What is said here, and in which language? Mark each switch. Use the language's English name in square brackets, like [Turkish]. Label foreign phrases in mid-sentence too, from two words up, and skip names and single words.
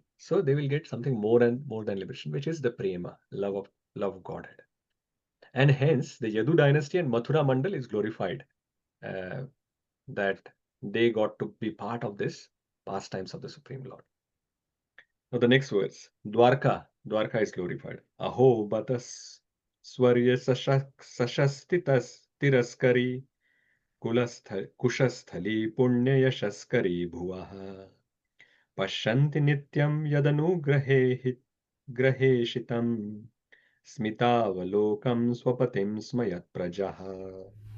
[English] So they will get something more than liberation, which is the prema, love of Godhead. And hence the Yadu dynasty and Mathura Mandal is glorified, that they got to be part of this pastimes of the Supreme Lord. Now the next verse, Dvaraka is glorified. [Sanskrit] अहो बत स्वर्यशसस्तिरस्करी कुशस्थली पुण्ययशस्करी भुवः पश्यन्ति नित्यं यदनुग्रहेषितं स्मितावलोकं स्वपतिं स्म यत्प्रजाः.